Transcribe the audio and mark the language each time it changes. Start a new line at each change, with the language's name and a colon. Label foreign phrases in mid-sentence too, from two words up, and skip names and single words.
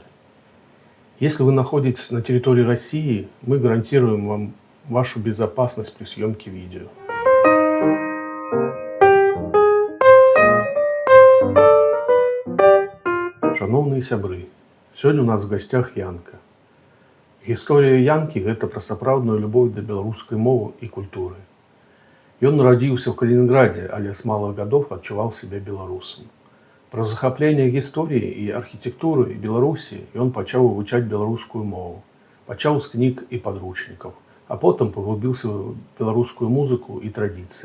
Russian: Если вы находитесь на территории России, мы гарантируем вам вашу безопасность при съемке видео.
Belarusian: Шановные сябры,
Russian: сегодня у нас в гостях Янка.
Belarusian: Гісторыя Янкі гэта пра сапраўдную любоў да беларускай мовы і культуры. Ён нарадзіўся ў Калінінградзе, але з малых гадоў адчуваў сябе беларусам. Праз захапленне гісторыі і архітэктуры Беларусі ён пачаў вывучаць беларускую мову, пачаў з кніг і падручнікаў, а потым паглыбіўся ў беларускую музыку і традыцыі.